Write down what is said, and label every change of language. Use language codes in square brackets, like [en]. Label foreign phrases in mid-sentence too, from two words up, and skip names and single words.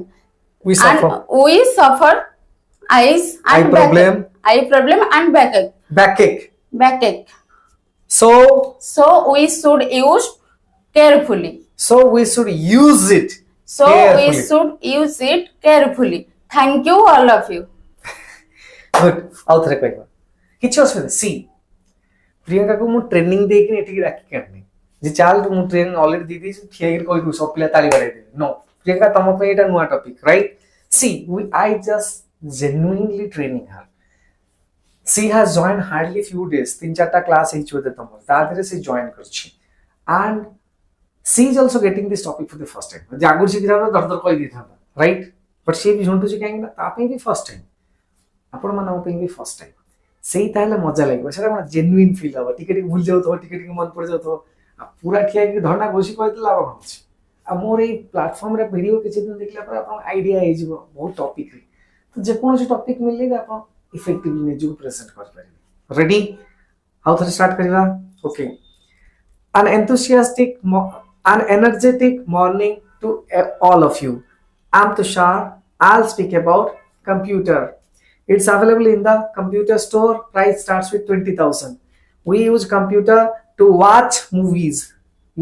[en] We suffer eye problem and backache. So we should use carefully. We should use it carefully. Thank you all of you. Good. [or] କିଛି ଅସୁବିଧା ନାହିଁ ସି ପ୍ରିୟଙ୍କାକୁ ମୁଁ ଟ୍ରେନିଂ ଦେଇକି ଏଠିକି ଡାକିକି ଆଣିନି ଯେ ଚାଲ ମୁଁ ଟ୍ରେନିଂ ଅଲରେଡି ଦେଇଦେଇଛି ଠିଆ ହେଇକି କହିବୁ ସବୁ ପିଲା ତାଳି ବାଡ଼େଇଦେବେ नो ପ୍ରିୟଙ୍କା ତମ ପାଇଁ ଏଇଟା ନୂଆ ଟପିକ [en] right see I just genuinely training her. She has joined hardly few days. [or] 3-4 क्लास ହେଇଛି ବୋଧେ ତମର ତା ଦେହରେ ସେ ଜଏନ୍ କରିଛି [en] and she is also getting this topic for the first time. [or] ଯେ ଆଗରୁ ଶିଖିଥାନ୍ତା ଦରଦର କହିଦେଇଥାନ୍ତା [en] right but [or] ସେ ବି ଝୁଣ୍ଟୁଛି କାହିଁକି ନା ତା ପାଇଁ ବି [en] first time [or] ଆପଣମାନଙ୍କ ପାଇଁ ବି ଫର୍ଷ୍ଟ ଟାଇମ୍ ସେଇ ତାହେଲେ ମଜା ଲାଗିବ ସେଟା କ'ଣ [en] genuine feel [or] ହବ ଟିକେ ଟିକେ ଭୁଲି ଯାଉଥିବ ଟିକେ ଟିକେ ମନେ ପଡ଼ିଯାଉଥିବ ଆଉ ପୁରା ଠିଆ ହେଇକି ଧଣ୍ଡା ଘୋଷି କହିଦେଲେ ଲାଭ କ'ଣ ଅଛି ଆଉ ମୋର ଏଇ ପ୍ଲାଟଫର୍ମରେ ଭିଡ଼ିଓ କିଛି ଦିନ ଦେଖିଲା ପରେ ଆପଣଙ୍କ ଆଇଡ଼ିଆ ହେଇଯିବ ବହୁତ ଟପିକରେ ତ ଯେକୌଣସି ଟପିକ୍ ମିଳିଲେ ବି ଆପଣ ଇଫେକ୍ଟିଭଲି ନିଜକୁ ପ୍ରେଜେଣ୍ଟ କରିପାରିବେ ରେଡି ଆଉ ଥରେ ଷ୍ଟାର୍ଟ କରିବା ଓକେ [en] an energetic morning to all of you. I'm Tushar. I'll speak about computer. It's available in the computer store. Price starts with 20,000. We use computer to watch movies.